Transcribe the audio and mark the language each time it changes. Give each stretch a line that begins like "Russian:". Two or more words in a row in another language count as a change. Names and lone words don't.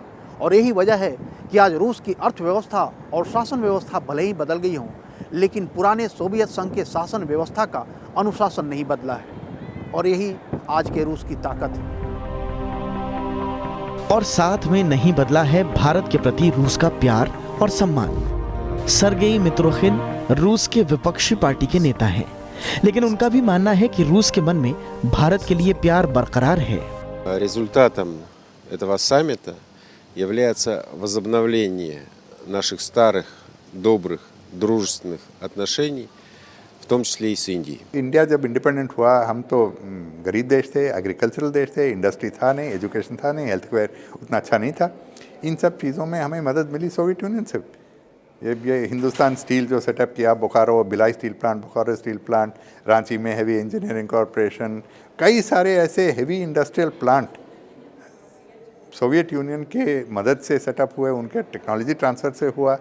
Hindi: और यही वजह है कि आज रूस की अर्थव्यवस्था और शासन व्यवस्था भले ही बदल गई हों, लेकिन पुराने सोवियत संघ के शासन व्यवस्था का अनुशासन नहीं बदला है और यही आज के रूस की ताकत है। और साथ में नहीं बदला है भारत के प्रति रूस का प्यार और सम्मान। सर्गेई मित्रोखिन रूस के विपक्षी पार्टी के नेता हैं, लेकिन उनका भी मानना है कि रूस के मन में भारत के लिए प्यार बरकरार है।
Russian: Результатом этого саммита является возобновление наших старых, добрых, дружественных отношений, в том числе и с Индией.
Hindi: इंडिया जब इंडिपेंडेंट हुआ, हम तो गरीब देश थे, एग्रीकल्चरल देश थे, इंडस्ट्री था नहीं, एजुकेशन था नहीं,
English: health care
Hindi: उतना अच्छा नहीं था। इन सब चीज़ों में हमें मदद मिली सोवियत यूनियन से। ये हिंदुस्तान स्टील जो सेटअप किया, बोकारो भिलाई स्टील प्लांट, बोकारो स्टील प्लांट, रांची में हैवी इंजीनियरिंग कॉरपोरेशन, कई सारे ऐसे
English: heavy industrial plant
Hindi: सोवियत यूनियन के मदद से सेटअप हुए, उनके
English: technology transfer
Hindi: से हुआ।